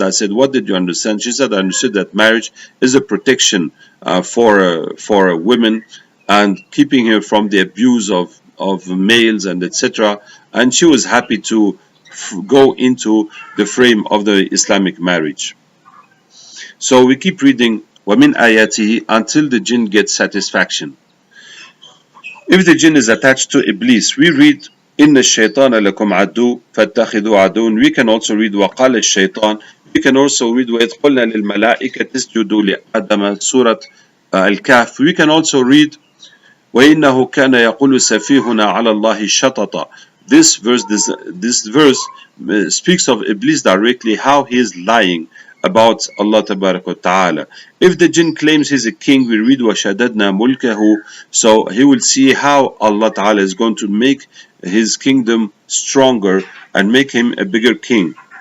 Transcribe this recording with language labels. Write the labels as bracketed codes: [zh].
[en] I said, what did you understand? She said, I understood that marriage is a protection for women and keeping her from the abuse of males and etc. And she was happy to go into the frame of the Islamic marriage. So we keep reading [ar] وَمِنْ آيَاتِهِ [en] until the jinn gets satisfaction. If the jinn is attached to Iblis, we read [ar] إن الشيطان لكم عدو فاتخذوا عدوا. [en] We can also read [ar] وقال الشيطان. [en] We can also read [ar] وإذ قلنا للملائكة اسجدوا لآدم سورة الكهف. [en] We can also read [ar] وإنه كان يقول سفيهنا على الله شططا. [en] This verse speaks of Iblis directly, how he is lying about Allah Tabarak wa Ta'ala. If the jinn claims he's a king, we read [ar] وَشَدَدْنَا مُلْكَهُ, [en] so he will see how Allah Ta'ala is going to make his kingdom stronger and make him a bigger king.